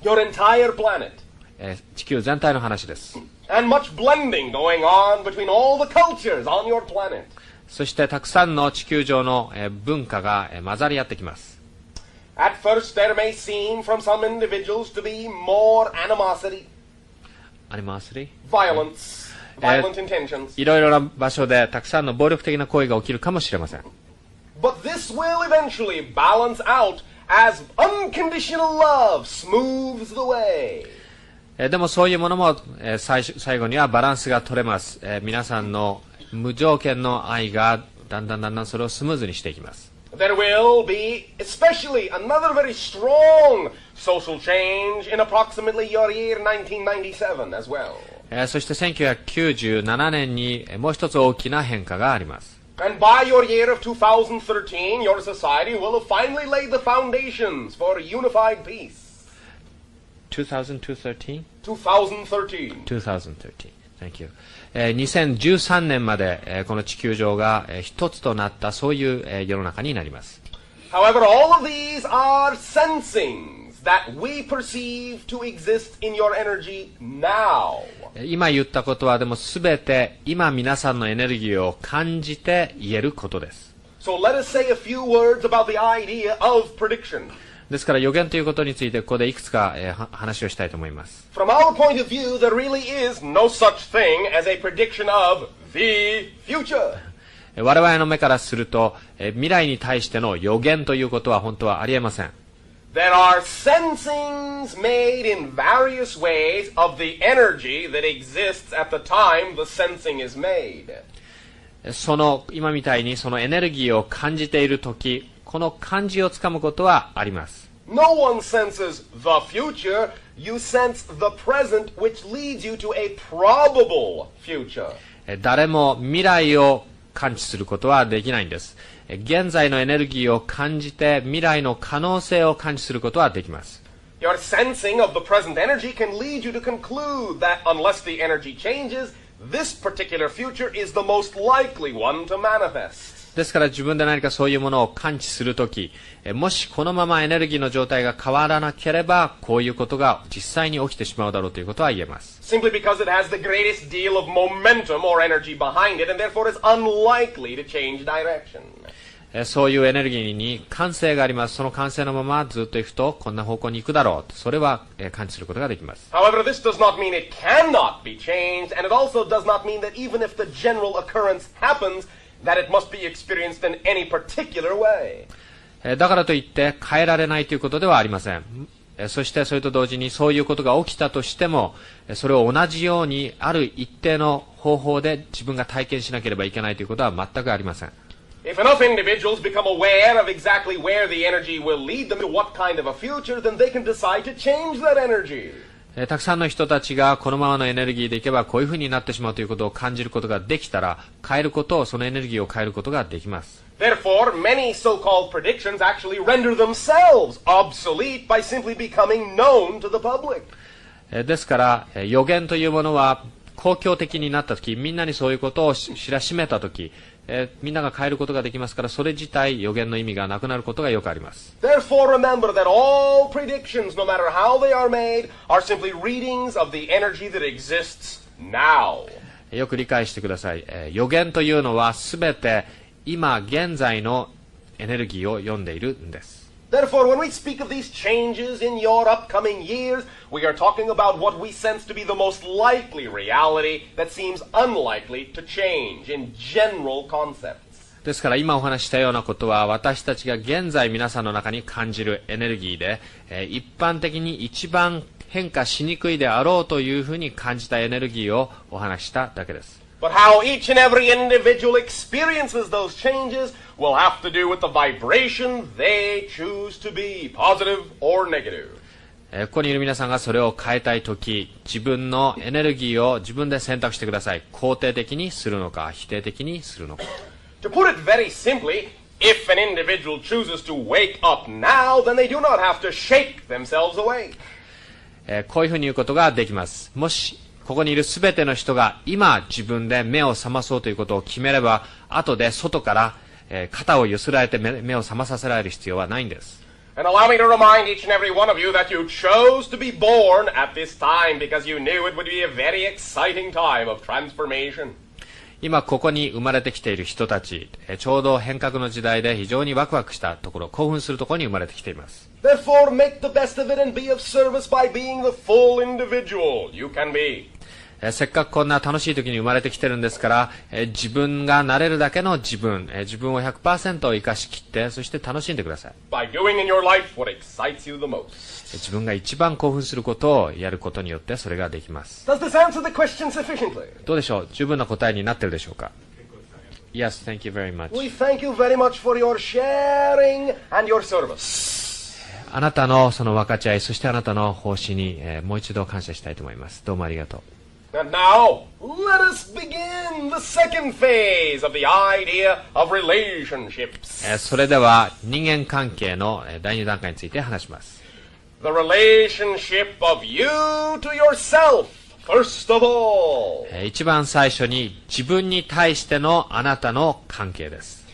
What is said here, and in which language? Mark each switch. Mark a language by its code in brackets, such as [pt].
[en] Your entire planet. [ja] 地球全体の話です。 [en] And much blending going on between all the cultures on your planet. [ja] そしてたくさんの地球上の文化が混ざり合ってきます。 [en] At first there may seem from some individuals to be more animosity, violence, violent intentions. [ja] いろいろな場所でたくさんの暴力的な行為が起きるかもしれません。 [en] But this will eventually balance out as unconditional love smooths the way. [ja] でもそういうものも最後にはバランスが取れます。皆さんの無条件の愛がだんだんそれをスムーズにしていきます。 [en] there will be especially another very strong social change in approximately your year 1997 as well. [ja] そして1997年にもう一つ大きな変化があります。 [en] And by your year of 2013, your society will have finally laid the foundations for unified peace. 2013? 2013. 2013. Thank you. [ja] 2013年までこの地球上が一つとなったそういう世の中になります。 [en] However, all of these are sensings that we perceive to exist in your energy now. [ja] 今言ったことはでもすべて今皆さんのエネルギーを感じて言えることです。 [en] So let us say a few words about the idea of prediction. [ja] ですから予言ということについてここでいくつか話をしたいと思います。 [en] From our point of view, there really is no such thing as a prediction of the future. [ja] 我々の目からすると未来に対しての予言ということは本当はありえません。 [en] There are sensings made in various ways of the energy that exists at the time the sensing is made. [ja] その今みたいにそのエネルギーを感じているとき、この感じをつかむことはあります。 [en] No one senses the future. You sense the present, which leads you to a probable future. [ja] 誰も未来を感知することはできないんです。現在のエネルギーを感じて未来の可能性を感知することはできます。 [en] Your sensing of the present energy can lead you to conclude that unless the energy changes, this particular future is the most likely one to manifest. [ja] ですから自分で何かそういうものを感知するとき、もしこのままエネルギーの状態が変わらなければ、こういうことが実際に起きてしまうだろうということは言えます。 [en] Simply because it has the greatest deal of momentum or energy behind it, and therefore is unlikely to change direction. [ja] そういうエネルギーに慣性があります。その慣性のままずっと行くとこんな方向に行くだろう。それは感知することができます。 [en] However, this does not mean it cannot be changed, and it also does not mean that even if the general occurrence happens, that it must be experienced in any particular way. [ja] だからといって変えられないということではありません。そしてそれと同時にそういうことが起きたとしても、それを同じようにある一定の方法で自分が体験しなければいけないということは全くありません。 [en] If enough individuals become aware of exactly where the energy will lead them to what kind of a future, then they can decide to change that energy. [ja] たくさんの人たちがこのままのエネルギーでいけばこういうふうになってしまうということを感じることができたら、変えることを、そのエネルギーを変えることができます。 [en] Therefore, many so-called predictions actually render themselves obsolete by simply becoming known to the public. [ja] ですから予言というものは公共的になったとき、みんなにそういうことを知らしめたとき、みんなが変えることができますから、それ自体予言の意味がなくなることがよくあります。 [en] Therefore, remember that all predictions, no matter how they are made, are simply readings of the energy that exists now. [ja] よく理解してください。予言というのはすべて今現在のエネルギーを読んでいるんです。 [en] Therefore, when we speak of these changes in your upcoming years, we are talking about what we sense to be the most likely reality that seems unlikely to change in general concepts. [ja] ですから今お話ししたようなことは私たちが現在皆さんの中に感じるエネルギーで、一般的に一番変化しにくいであろうというふうに感じたエネルギーをお話しただけです。 [en] But how each and every individual experiences those changes will have to do with the vibration they choose to be, positive or negative. [ja] ここにいる皆さんがそれを変えたいとき、自分のエネルギーを自分で選択してください。肯定的にするのか、否定的にするのか。 [en] To put it very simply, if an individual chooses to wake up now, then they do not have to shake themselves awake. [ja] こういうふうに言うことができます。もしここにいるすべての人が今自分で目を覚まそうということを決めれば、後で外から肩をゆすられて目を覚まさせられる必要はないんです。 [en] And allow me to remind each and every one of you that you chose to be born at this time because you knew it would be a very exciting time of transformation. [ja] 今ここに生まれてきている人たち、ちょうど変革の時代で非常にワクワクしたところ、興奮するところに生まれてきています。 [en] Therefore, make the best of it and be of service by being the full individual you can be. [ja] せっかくこんな楽しい時に生まれてきてるんですから、自分がなれるだけの自分を 100% 生かしきって、そして楽しんでください。 [en] By doing in your life what excites you the most. [ja] 自分が一番興奮することをやることによってそれができます。 [en] Does this answer the question sufficiently? [ja] どうでしょう？十分な答えになってるでしょうか？ [en] Yes, thank you very much. We thank you very much for your sharing and your service. [ja] あなたのその分かち合い、そしてあなたの奉仕に、もう一度感謝したいと思います。どうもありがとう。 [en] And now, let us begin the second phase of the idea of relationships. [ja] それでは人間関係の第二段階について話します。 [en] The relationship of you to yourself, first of all. [ja] 一番最初に自分に対してのあなたの関係です。